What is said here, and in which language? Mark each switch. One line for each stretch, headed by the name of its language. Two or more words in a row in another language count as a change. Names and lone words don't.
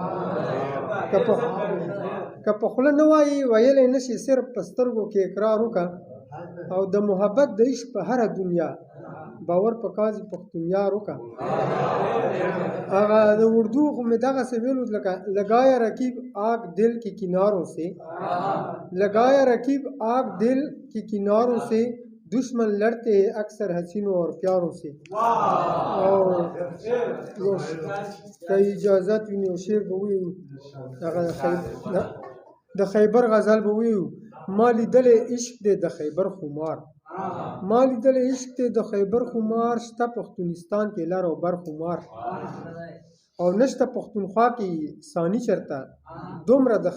Pashto: که په خوله نه وایي ویلی نه شي صرف په سترګو کې اقرار وکړه او د محبت د عشق په هره دنیا باور په قاضي پښتون یار وکړه هغه د اردو خو مې دغسې ویلو لکه
Urdu: لگایا رقیب آگ دل کی کناروں سے لگایا رقیب آگ دل کی کناروں سے دشمن لڑتے ہیں اکثر حسینوں اور پیاروں سے
Pashto: او که اجازت وي نو شعر به ووایو هغه د خیبر غزل به ووایو ما لیدلی عشق دی د خیبر خمار ما لیدلی عشق دی د خیبر خمار شته پښتونستان کې لر او بر خمار او نشته پښتونخوا کې ثاني چرته دومره د